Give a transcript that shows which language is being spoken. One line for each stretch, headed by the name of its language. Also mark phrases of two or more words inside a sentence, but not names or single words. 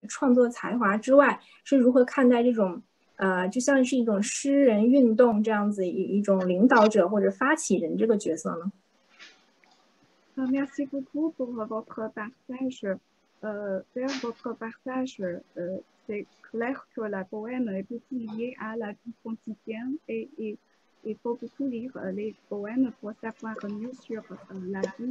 Chinese: 创作才华之外，是如何看待这种就像是一种诗人运动这样子一种领导者或者发起人这个角色呢？
French: Merci beaucoup pour votre partage. Vers votre partage, c'est clair que la poème est beaucoup liée à la vie quotidienne et il faut beaucoup lire les poèmes pour savoir mieux sur la vie.